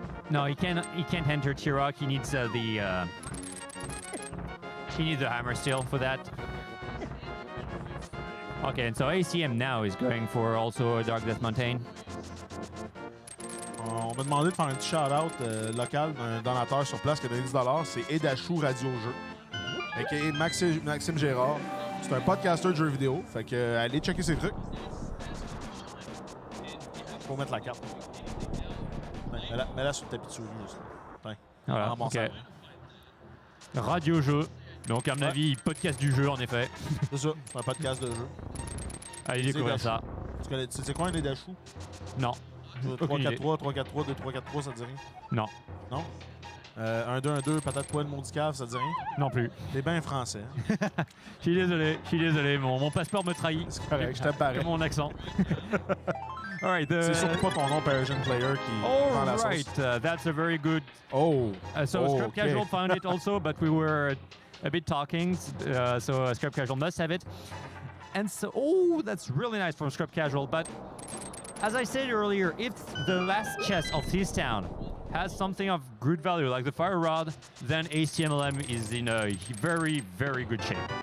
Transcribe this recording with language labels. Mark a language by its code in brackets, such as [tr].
[en] No, he can't enter T-Rock. He needs the hammer still for that. Okay, and so ACM now is going for also a Dark Death Mountain. [fr] On m'a demandé de faire un petit shout-out local d'un donateur sur place qui a donné 10$. C'est Edachou Radio Jeu. A.k.a. Maxime Gérard. C'est un podcaster de jeux vidéo. Fait que allez checker ses trucs. Faut mettre la carte. Mets-la sur le tapis de souris. Voilà, ok. Radio Jeu. Donc, à mon avis, podcast du jeu, en effet. C'est ça, c'est un podcast de jeu. Allez découvrir ça. C'est quoi un Edachou? Non. 3-4-3, 3-4-3, 2-3-4-3, ça te dit rien? Non. Non? 1-2-1-2, patate poêle, mon cave, ça te dit rien? Non plus. T'es bien français. Hein? Je suis désolé, mon passeport me trahit. C'est correct, je t'aime pareil. Comme mon accent. [en] All right, [fr] c'est surtout pas ton nom Persian player qui prend la sauce. [en] That's a very good... Scrub Casual found it also, but we were a bit talking, so Scrub Casual must have it. And so, that's really nice from Scrub Casual, but as I said earlier, if the last chest of this town has something of good value, like the Fire Rod, then ACMLM is in a very, very good shape.